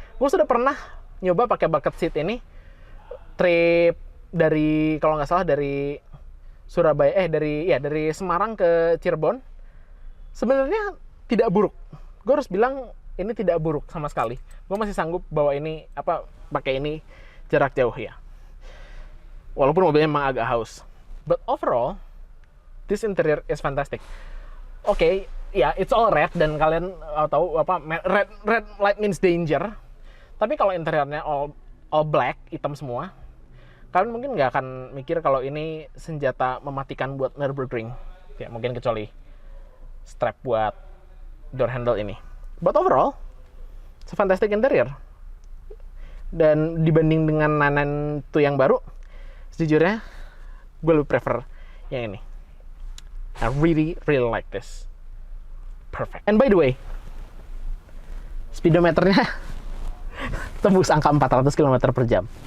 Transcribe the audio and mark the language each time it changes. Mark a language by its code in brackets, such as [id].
[id] Gue sudah pernah nyoba pakai bucket seat ini trip dari, kalau nggak salah dari Surabaya, dari Semarang ke Cirebon. Sebenarnya tidak buruk. Gue harus bilang ini tidak buruk sama sekali. Gue masih sanggup bawa ini pakai ini jarak jauh ya. Walaupun mobilnya memang agak haus. [en] But overall, this interior is fantastic. Oke, ya it's all red [id] dan kalian tahu [en] red light means danger. [id] Tapi kalau interiornya [en] all black, [id] hitam semua, kalian mungkin nggak akan mikir kalau ini senjata mematikan buat Nürburgring. Ya mungkin kecuali strap buat door handle ini. [en] But overall, it's a fantastic interior. [id] Dan dibanding dengan 992 yang baru, sejujurnya gue lebih prefer yang ini. [en] I really like this. Perfect. And by the way, [id] speedometernya tembus angka 400 km per jam.